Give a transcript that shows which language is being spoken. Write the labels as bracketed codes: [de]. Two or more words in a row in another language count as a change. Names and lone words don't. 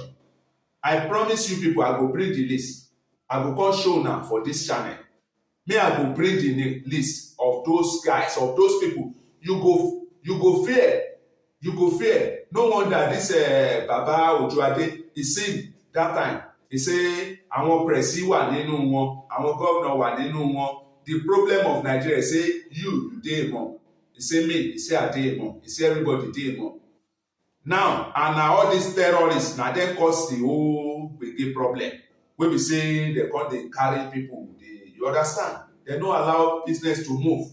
[pcm] I promise you people, I go bring the list. I go come show una for this channel. Me, I go bring the list of those guys, of those people. You go fear. You go fear. No wonder this Baba Ojuade, he sing that time. He say [yo] àwọn presi wà nínú wọn, àwọn governor wà nínú wọn. [pcm] The problem of Nigeria say you dey among. He say me, he say I dey among. He say everybody dey among. Now, and na all these terrorists, na dem cause the whole gbege problem. Wey be say they come dey carry people. You understand? They no allow business to move.